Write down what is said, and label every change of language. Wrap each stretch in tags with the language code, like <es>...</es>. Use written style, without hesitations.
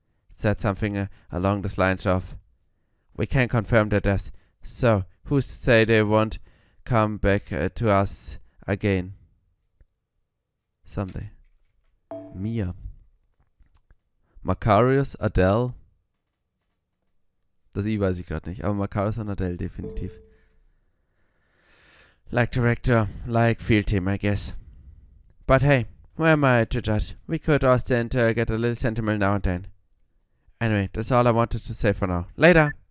<en>Said something along the lines of, "We can't confirm that as, so who's to say they won't come back to us again someday." Mia. Macarius, Adele.</en> <de>Das I weiß ich gerade nicht, aber Macaris und Adele definitiv.</de> <en>Like director, like field team, I guess. But hey, who am I to judge? We could all stand to get a little sentimental now and then. Anyway, that's all I wanted to say for now. Later!</en>